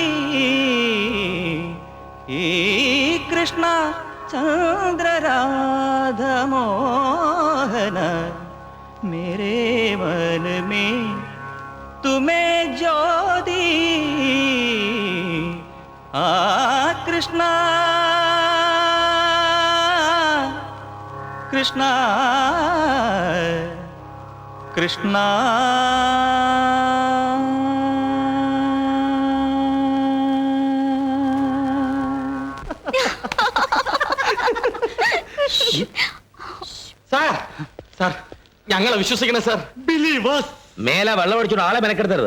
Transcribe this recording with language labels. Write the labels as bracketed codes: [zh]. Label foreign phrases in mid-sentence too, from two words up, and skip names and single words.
[hi] कृष्णा चंद्रराधा मोहन मेरे मन में तुम्हें ज्योति कृष्णा कृष्णा कृष्णा [ml] സാർ സാർ, ഞങ്ങളെ വിശ്വസിക്കണം സാർ. Believers. മേലെ വെള്ളം അടിച്ചോണ്ട് ആളെ മെനക്കെടുത്തരുത്.